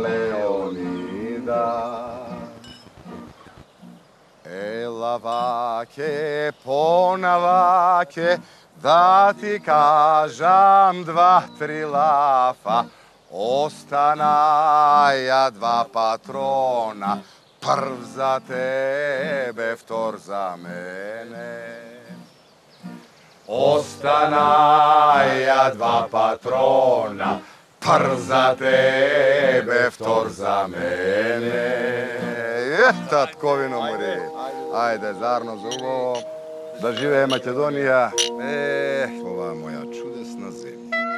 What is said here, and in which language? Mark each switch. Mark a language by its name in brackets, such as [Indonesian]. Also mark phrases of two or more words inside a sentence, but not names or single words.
[Macedonian] Ела ваќе, понаваќе, да ти кажам 2-3 лафа, останаја 2 патрона, прв за тебе, втор за мене. Останаја два патрона, пар за тебе, втор за мене. Татковино мори. Ајде, зарно зубо. Да живее Македонија. Ова моја чудесна земја.